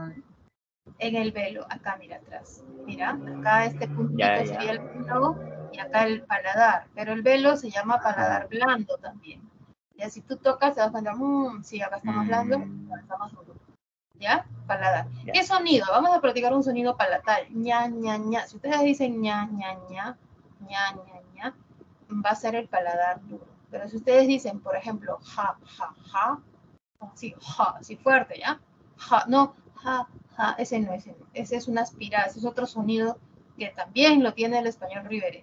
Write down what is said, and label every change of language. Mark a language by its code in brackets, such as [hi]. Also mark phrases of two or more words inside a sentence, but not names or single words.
[es] En el velo, acá mira atrás. Mira, acá este Ya, puntito sería ya. el velo y acá el paladar, pero el velo se llama Ajá. paladar blando también. Ya si tú tocas, te vas a cuenta, sí, acá está más blando, acá Mm, está más duro. ¿Ya? Paladar. ya. ¿Qué sonido? Vamos a practicar un sonido palatal. ña, ña, ña. Si ustedes dicen ña, ña, ña, ña, ña, ña, va a ser el paladar duro. Pero si ustedes dicen, por ejemplo, ja, ja, ja, así, ja, así fuerte, ¿ya? Ja, no, ja, ja, ese no, ese es una aspirada, ese es otro sonido que también lo tiene el español ribereño.